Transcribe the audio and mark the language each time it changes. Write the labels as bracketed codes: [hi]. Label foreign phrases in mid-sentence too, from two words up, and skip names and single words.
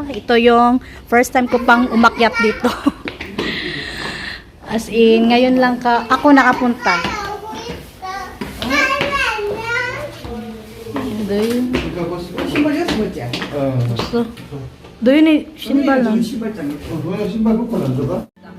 [tl] Ito yung [en] first time [tl] ko pang umakyat dito. [en] As in, [tl] ngayon lang ako nakapunta. Doon. So, doon yung 신발 lang. [ko] 너네 신발 벗고 안 들어가?